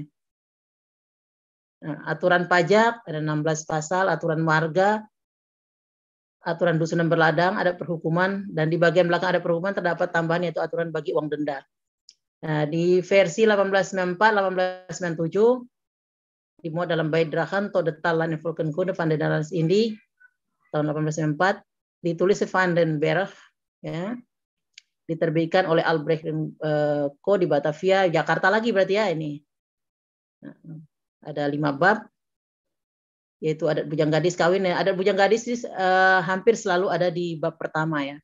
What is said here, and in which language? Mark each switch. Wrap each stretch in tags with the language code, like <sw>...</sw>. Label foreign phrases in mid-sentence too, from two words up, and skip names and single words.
<id>Nah, aturan pajak ada 16 pasal, aturan warga, aturan dusun dan berladang, ada perhukuman, dan di bagian belakang ada perhukuman terdapat tambahan yaitu aturan bagi uang denda. Nah, di versi 1894-1897 dimuat dalam Bijdragen tot de Taal en Volkenkunde van de Nederlandse Indie tahun 1894, ditulis Van den Berg ya, diterbitkan oleh Albrecht Co di Batavia, Jakarta lagi berarti ya ini. Nah, ada 5 bab, yaitu adat bujang gadis kawin. Adat bujang gadis hampir selalu ada di bab pertama ya.</id>